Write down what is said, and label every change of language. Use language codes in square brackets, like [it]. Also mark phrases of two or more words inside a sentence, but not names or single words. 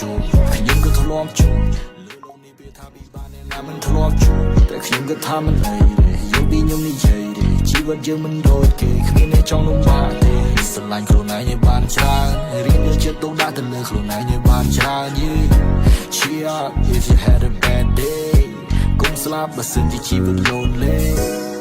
[km] ជួបខ្ញុំក៏ធ្លាប់ជួបលើโลกនេះវាថាពិបាកអ្នកណាមិនធ្លាប់ជួបតែខ្ញុំក៏ថាមិនអីទេយកពីខ្ញុំនិយាយទេជីវិតយើងមិនដូចគេគ្មានអ្នកចង់លំបាកទេស្រឡាញ់ខ្លួនឯងឲ្យបានច្រើនរៀនយកចិត្តទុកដាក់ទៅលើខ្លួនឯងឲ្យបានច្រើន [en] Cheer up if you had a bad day [km] កុំស្លាប់បើសិនជាជីវិត lonely